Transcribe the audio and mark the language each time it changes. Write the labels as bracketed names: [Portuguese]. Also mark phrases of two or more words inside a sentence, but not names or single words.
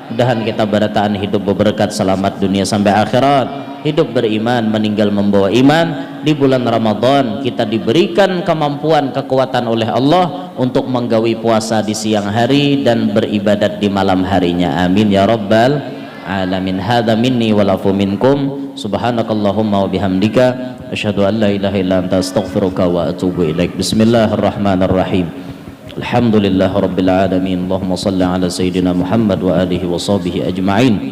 [Banjar] Mudahan kita barataan hidup berberkat selamat dunia sampai akhirat, hidup beriman meninggal membawa iman. Di bulan Ramadan kita diberikan kemampuan kekuatan oleh Allah untuk menggawi puasa di siang hari dan beribadat di malam harinya. [Arabic] آمين يا رب العالمين. هذا مني والعفو منكم. سبحانك اللهم وبحمدك أشهد أن لا إله إلا أنت أستغفرك وأتوب إليك. بسم الله الرحمن الرحيم. الحمد لله رب العالمين. اللهم صل على سيدنا محمد وآله وصحبه أجمعين.